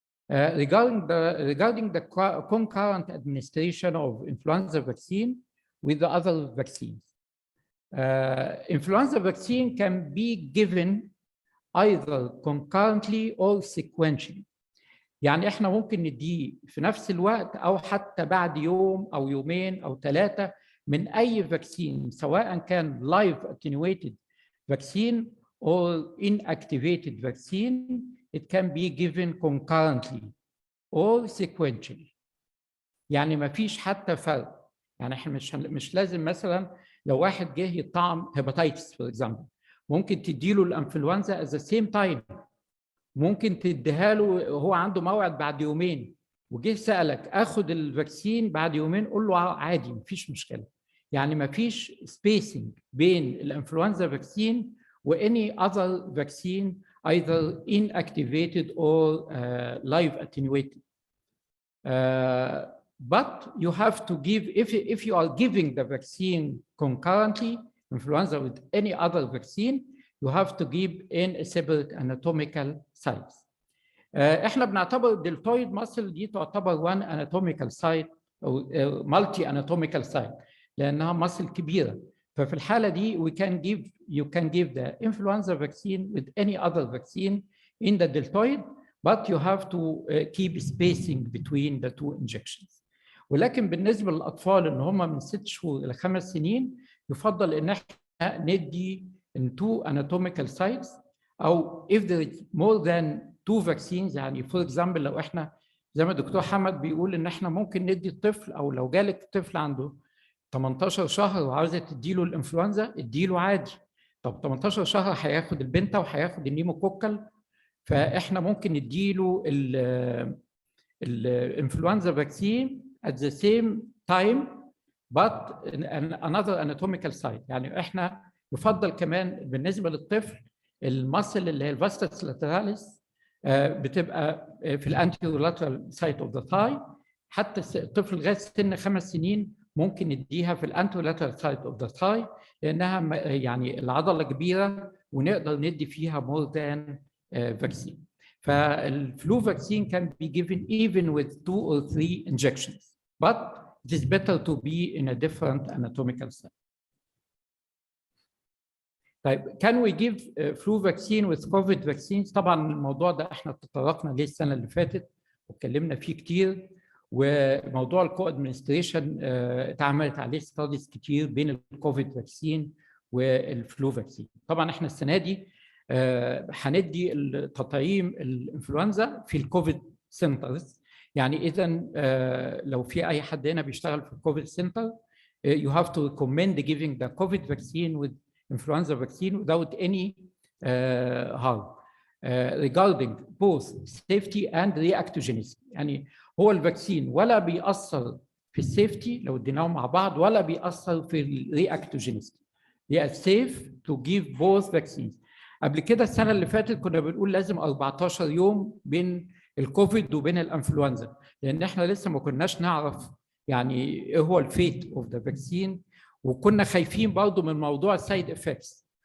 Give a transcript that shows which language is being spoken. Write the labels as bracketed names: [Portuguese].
[English] regarding the concurrent administration of influenza vaccine with the other vaccines. Influenza vaccine can be given either concurrently or sequentially. [Arabic] يعني احنا ممكن نديه في نفس الوقت او حتى بعد يوم او يومين او 3 من اي فاكسين، سواء كان live attenuated vaccine or inactivated vaccine. [English] It can be given concurrently or sequentially. [Arabic] يعني ما فيش حتى فرق. يعني احنا مش لازم مثلا لو واحد جه يطعم هيباتيتس فور اكزامبل، ممكن تديله الانفلونزا at the same time. ممكن تديها له هو عنده موعد بعد يومين وجه سألك اخد الفاكسين بعد يومين، قول له عادي مفيش مشكله. [English] يعني مفيش سبيسنج بين الانفلونزا فاكسين و any other vaccine either inactivated or live attenuated. But you have to give, if you are giving the vaccine concurrently, influenza with any other vaccine, you have to give in a separate anatomical sites. [Arabic] احنا بنعتبر الدلتويد ماسل دي تعتبر one anatomical site او multi anatomical site لانها ماسل كبيره. [English] ففي الحاله دي you can give the influenza vaccine with any other vaccine in the deltoid, but you have to keep spacing between the two injections. [Arabic] ولكن بالنسبه للاطفال اللي هم من 6 شهور الى 5 سنين يفضل ان احنا ندي in 2 anatomical sites، او if there is more than 2 vaccines. يعني for example لو احنا زي ما الدكتور حمد بيقول ان احنا ممكن ندي الطفل، او لو جالك طفل عنده 18 شهر وعاوزه تديله الانفلونزا اديله عادي. طب 18 شهر هياخد البنتا وهياخد النيموكوكال، فاحنا ممكن نديله الانفلونزا فاكسين at the same time but another anatomical site. يعني احنا يفضل كمان بالنسبه للطفل المسل اللي هي الفاستس لاتراليس بتبقى في الانتيرولاترال سايت اوف ذا ثاي. حتى الطفل لغايه سن 5 سنين ممكن نديها في الانتيرولاترال سايت اوف ذا ثاي لانها يعني العضله كبيره ونقدر ندي فيها more than vaccine. [English] فالفلو vaccine can be given even with 2 or 3 injections, but it is better to be in a different anatomical site. [Arabic] طيب can we give flu vaccine with COVID vaccines؟ طبعا الموضوع ده احنا تطرقنا ليه السنه اللي فاتت واتكلمنا فيه كتير، وموضوع الكو ادمنستريشن اتعملت عليه ستاديز كتير بين الكوفيد فاكسين والفلو فاكسين. طبعا احنا السنه دي هندي تطعيم الانفلونزا في الكوفيد سنترز. [English] يعني اذا لو في اي حد هنا بيشتغل في الكوفيد centre you have to recommend giving the COVID vaccine with influenza vaccine without any harm regarding both safety and reactogenicity. [Arabic] يعني هو الفاكسين ولا بيأثر في السيفتي لو اديناهم مع بعض ولا بيأثر في الرياكتوجينيستي. [English] They are safe to give both vaccines. [Arabic] قبل كده السنه اللي فاتت كنا بنقول لازم 14 يوم بين الكوفيد وبين الانفلونزا، لان احنا لسه ما كناش نعرف يعني ايه هو الفيت اوف ذا فاكسين، وكنا خايفين برضه من موضوع السايد افكتس.